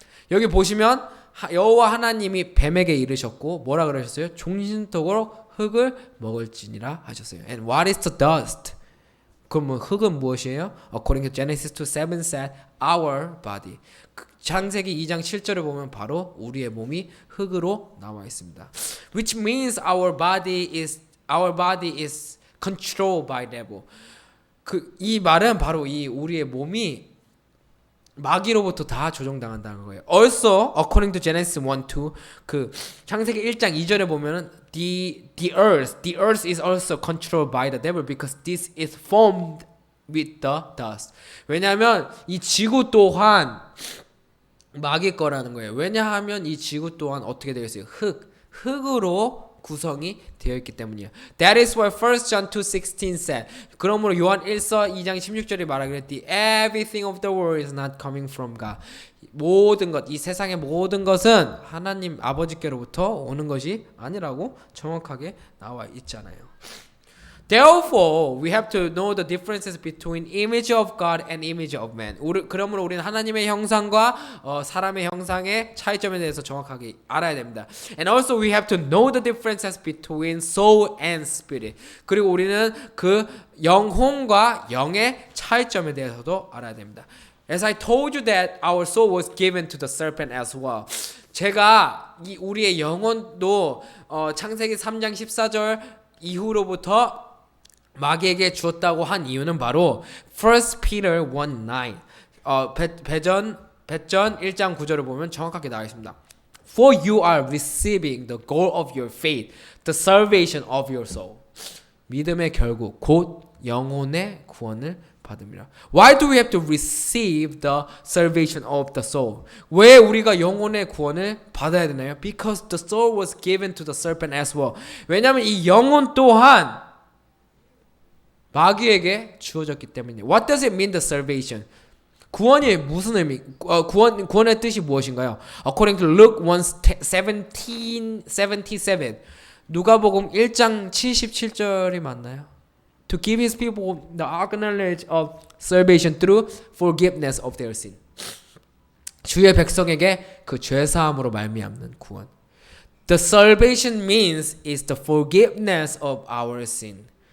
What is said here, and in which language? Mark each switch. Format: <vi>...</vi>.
<ko>여기 보시면 여호와 하나님이 뱀에게 이르셨고 뭐라 그러셨어요? 종신토록 흙을 먹을지니라 하셨어요.</ko> <en>And what is the dust?</en> <ko>그럼 흙은 무엇이에요?</ko> <en>According to Genesis 2:7 said, our body.</en> <ko>창세기 2장 7절을 보면 바로 우리의 몸이 흙으로 나와 있습니다.</ko> <en>Which means our body is controlled by devil.</en> <ko>이 말은 바로 우리의 몸이 마귀로부터 다 조종당한다는 거예요.</ko> <en>Also, according to Genesis 1:2,</en> <ko>창세기 1장 2절에 보면은</ko> <en>the earth is also controlled by the devil because this is formed with the dust.</en> <ko>왜냐하면 이 지구 또한 마귀 거라는 거예요. 왜냐하면 이 지구 또한 어떻게 되어 있어요? 흙으로 구성이 되어 있기 때문이에요.</ko> <en>That is what 1 John 2:16 said.</en> <ko>그러므로 요한 1서 2장 16절이 말하기를</ko> <en>Everything of the world is not coming from God.</en> <ko>모든 것, 이 세상의 모든 것은 하나님 아버지께로부터 오는 것이 아니라고 정확하게 나와 있잖아요.</ko> <en>Therefore, we have to know the differences between image of God and image of man.</en> <ko>그러므로 우리는 하나님의 형상과 사람의 형상의 차이점에 대해서 정확하게 알아야 됩니다.</ko> <en>And also we have to know the differences between soul and spirit.</en> <ko>그리고 우리는 그 영혼과 영의 차이점에 대해서도 알아야 됩니다.</ko> <en>As I told you that our soul was given to the serpent as well.</en> <ko>제가 우리의 영혼도 창세기 3장 14절 이후로부터 마귀에게 주었다고 한 이유는 바로 1 Peter 1:9 배전 1장 9절을 보면 정확하게 나와 있습니다.</ko> <en>For you are receiving the goal of your faith, the salvation of your soul.</en> <ko>믿음의 결국 곧 영혼의 구원을 받음이라.</ko> <en>Why do we have to receive the salvation of the soul?</en> <ko>왜 우리가 영혼의 구원을 받아야 되나요?</ko> <en>Because the soul was given to the serpent as well.</en> <ko>왜냐하면 이 영혼 또한 마귀에게 주어졌기 때문에.</ko> <en>What does it mean, the salvation?</en> <ko>구원이 무슨 의미? 구원의 뜻이 무엇인가요?</ko> <en>According to Luke 1:77,</en> <ko>누가복음 1장 77절이 맞나요?</ko> <en>To give his people the knowledge of salvation through forgiveness of their sin.</en> <ko>주의 백성에게 그 죄 사함으로 말미암는 구원.</ko> <en>The salvation means is the forgiveness of our sin.</en>